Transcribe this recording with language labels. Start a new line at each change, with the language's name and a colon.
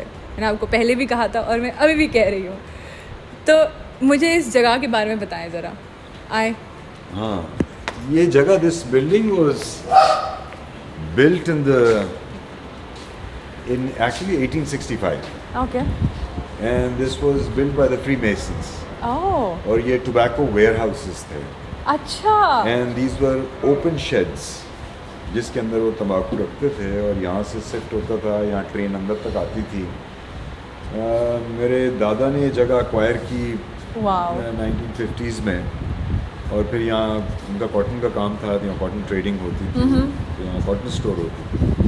Urdu: میں نے آپ کو پہلے بھی کہا تھا اور میں ابھی بھی کہہ رہی ہوں. تو مجھے اس جگہ کے بارے میں بتائیں ذرا. آئے. ہاں, یہ جگہ,
English: This building was built in actually 1865. Okay. And this was built by the Freemasons. اوہ.
Urdu: اور یہ ٹوبیکو ویئر ہاؤسز تھے. اچھا.
English: and these were open sheds
Urdu: جس کے اندر وہ تمباکو رکھتے تھے اور یہاں سے شفٹ ہوتا تھا, یہاں ٹرین اندر تک آتی تھی. میرے دادا نے یہ جگہ ایکوائر کی 1950s میں, اور پھر یہاں ان کا کاٹن کا کام تھا, یہاں کاٹن ٹریڈنگ ہوتی تھی, یہاں کاٹن اسٹور ہوتی تھی.